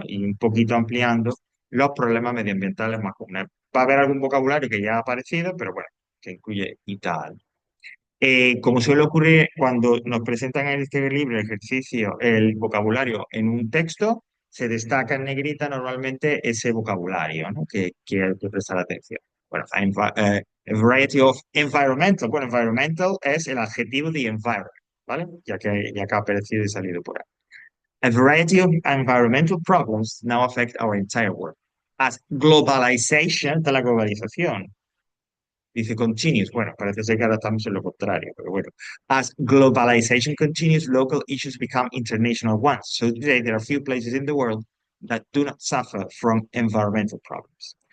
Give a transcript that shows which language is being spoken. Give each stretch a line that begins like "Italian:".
Spanish: Y un poquito ampliando los problemas medioambientales más comunes. Va a haber algún vocabulario que ya ha aparecido, pero bueno, que incluye y tal. Como suele ocurrir cuando nos presentan en este libro el ejercicio, el vocabulario en un texto, se destaca en negrita normalmente ese vocabulario, ¿no? Que hay que prestar atención. Bueno,
English: a variety of environmental.
Spanish: Bueno, environmental es el adjetivo de environment, ¿vale? Ya que ha aparecido y salido por ahí.
English: A variety of environmental problems now affect our entire world. As globalization,
Spanish: de la globalización, dice
English: continues.
Spanish: Bueno, parece ser que ahora estamos en lo contrario, pero bueno.
English: As globalization continues, local issues become international ones. So today there are few places in the world that do not suffer from environmental problems.